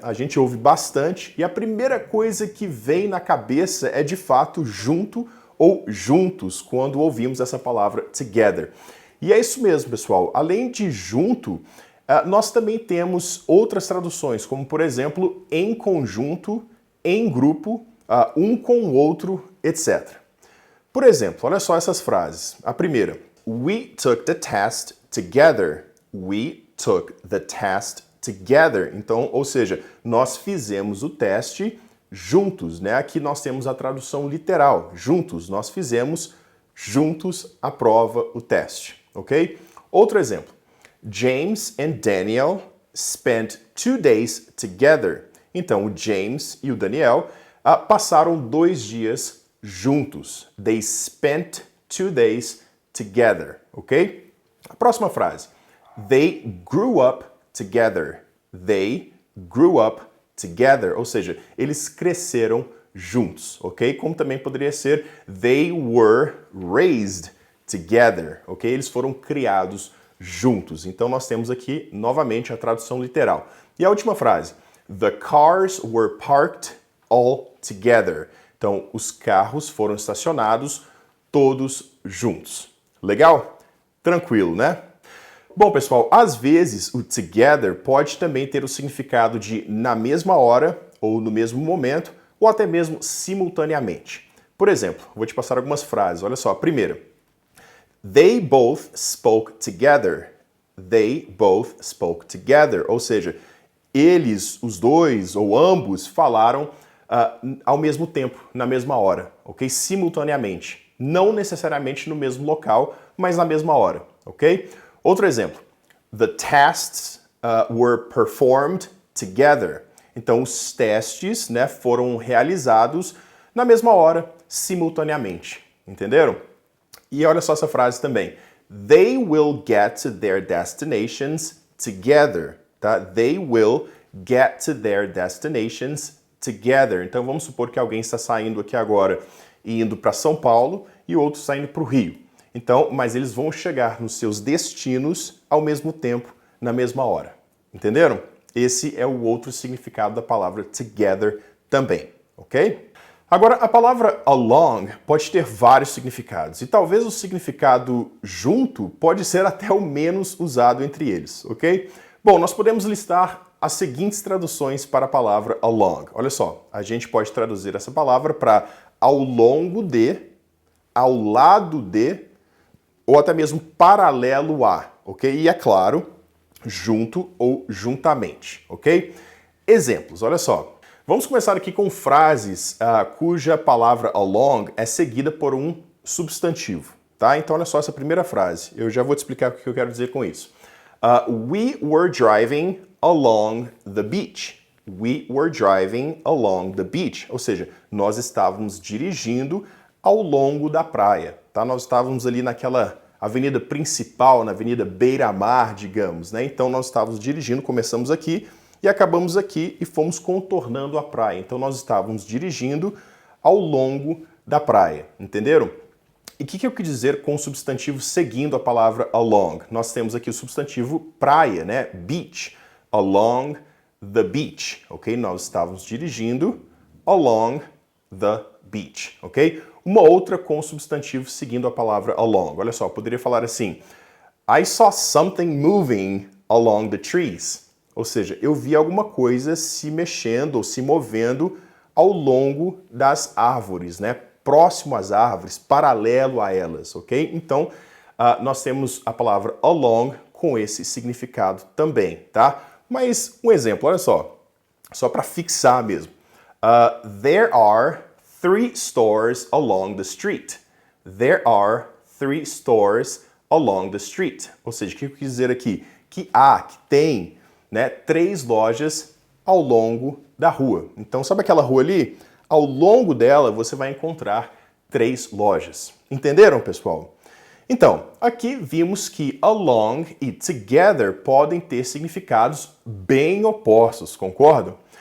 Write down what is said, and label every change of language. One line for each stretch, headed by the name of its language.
Portuguese: A gente ouve bastante e a primeira coisa que vem na cabeça é de fato junto ou juntos quando ouvimos essa palavra together. E é isso mesmo, pessoal. Além de junto, nós também temos outras traduções, como por exemplo, em conjunto, em grupo, um com o outro, etc. Por exemplo, olha só essas frases. A primeira,
English: we took the test together. We took the test together.
Portuguese: Então, ou seja, nós fizemos o teste juntos, né? Aqui nós temos a tradução literal, juntos. Nós fizemos juntos a prova, o teste, ok? Outro exemplo.
English: James and Daniel spent 2 days together.
Portuguese: Então, o James e o Daniel passaram 2 dias juntos.
English: They spent 2 days together, ok?
Portuguese: A próxima frase.
English: They grew up together. They grew up together.
Portuguese: Ou seja, eles cresceram juntos, ok? Como também poderia ser
English: they were raised together,
Portuguese: ok? Eles foram criados juntos. Então nós temos aqui novamente a tradução literal. E a última frase.
English: The cars were parked all together.
Portuguese: Então os carros foram estacionados todos juntos. Legal? Tranquilo, né? Bom, pessoal, às vezes o together pode também ter o significado de na mesma hora, ou no mesmo momento, ou até mesmo simultaneamente. Por exemplo, vou te passar algumas frases. Olha só, a primeira.
English: They both spoke together. They both spoke together.
Portuguese: Ou seja, eles, os dois, ou ambos, falaram ao mesmo tempo, na mesma hora, ok? Simultaneamente. Não necessariamente no mesmo local, mas na mesma hora, ok? Outro exemplo.
English: The tests were performed together.
Portuguese: Então, os testes, né, foram realizados na mesma hora, simultaneamente. Entenderam? E olha só essa frase também.
English: They will get to their destinations together. Tá? They will get to their destinations together.
Portuguese: Então, vamos supor que alguém está saindo aqui agora e indo para São Paulo e o outro está indo para o Rio. Então, mas eles vão chegar nos seus destinos ao mesmo tempo, na mesma hora. Entenderam? Esse é o outro significado da palavra together também, ok? Agora, a palavra along pode ter vários significados e talvez o significado junto pode ser até o menos usado entre eles, ok? Bom, nós podemos listar as seguintes traduções para a palavra along. Olha só, a gente pode traduzir essa palavra para ao longo de, ao lado de, ou até mesmo paralelo a, ok? E é claro, junto ou juntamente, ok? Exemplos, olha só. Vamos começar aqui com frases cuja palavra along é seguida por um substantivo, tá? Então olha só essa primeira frase. Eu já vou te explicar o que eu quero dizer com isso.
English: We were driving along the beach. We were driving along the beach.
Portuguese: Ou seja, nós estávamos dirigindo ao longo da praia, tá? Nós estávamos ali naquela avenida principal, na avenida Beira-Mar, digamos, né? Então nós estávamos dirigindo, começamos aqui e acabamos aqui e fomos contornando a praia. Então nós estávamos dirigindo ao longo da praia, entenderam? E o que eu quis dizer com o substantivo seguindo a palavra along? Nós temos aqui o substantivo praia, né?
English: Beach. Along the beach,
Portuguese: ok? Nós estávamos dirigindo
English: along the beach,
Portuguese: ok? Uma outra com o substantivo seguindo a palavra along. Olha só, eu poderia falar assim,
English: I saw something moving along the trees.
Portuguese: Ou seja, eu vi alguma coisa se mexendo ou se movendo ao longo das árvores, né? Próximo às árvores, paralelo a elas, ok? Então, nós temos a palavra along com esse significado também, tá? Mas um exemplo, olha só para fixar mesmo.
English: There are 3 stores along the street. There are 3 stores along the street.
Portuguese: Ou seja, o que eu quis dizer aqui? Que tem, né, 3 lojas ao longo da rua. Então, sabe aquela rua ali? Ao longo dela, você vai encontrar 3 lojas. Entenderam, pessoal? Então, aqui vimos que along e together podem ter significados bem opostos, concordam?